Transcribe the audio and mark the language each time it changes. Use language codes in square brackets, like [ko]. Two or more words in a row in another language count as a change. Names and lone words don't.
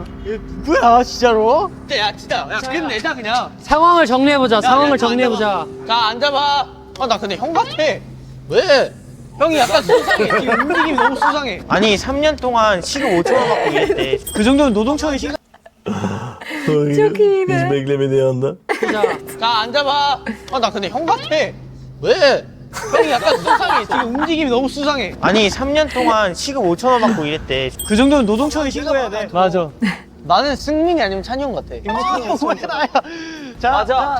[ko] 누구야 진짜로? 야, 진짜. 야, 끝내자 그냥. 상황을 정리해보자. 상황을 정리해보자. 자, 앉아봐. 나 근데 형 같아. 왜? 형이 약간 수상해. 지금 움직임이 너무 수상해. 아니 3년 동안 시급 5천 원 받고 일했대. 그 정도는 노동청의 시간. [tr] Çok iyiydi. Hiç beklemediği anda. [ko] 자, 앉아봐. 나 근데 형 같아. 왜? 형이 약간 수상해. 지금 움직임이 너무 수상해. 아니 3년 동안 시급 5천 원 받고 일했대. 그 정도는 노동청에 신고해야 돼. 맞아. 나는 승민이 아니면 찬이 형 같아. 왜 나야? 자, 맞아.